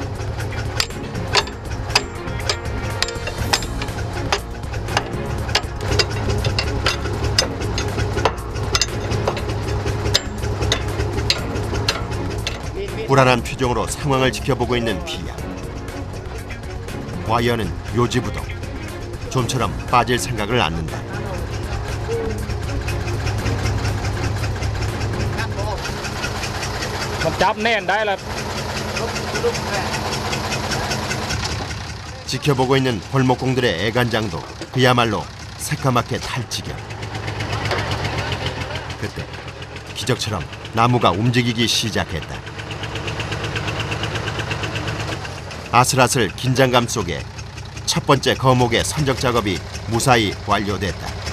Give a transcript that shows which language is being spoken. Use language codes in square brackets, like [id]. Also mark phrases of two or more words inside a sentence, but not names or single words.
[ko] 불안한 표정으로 상황을 지켜보고 있는 피야. 와이어는 요지부동. 좀처럼 빠질 생각을 않는다. [th] มันจับแน่นได้ละ [ko] 지켜보고 있는 벌목공들의 애간장도 그야말로 새까맣게 탈지경. 그때 기적처럼 나무가 움직이기 시작했다. 아슬아슬 긴장감 속에 첫 번째 거목의 선적 작업이 무사히 완료됐다.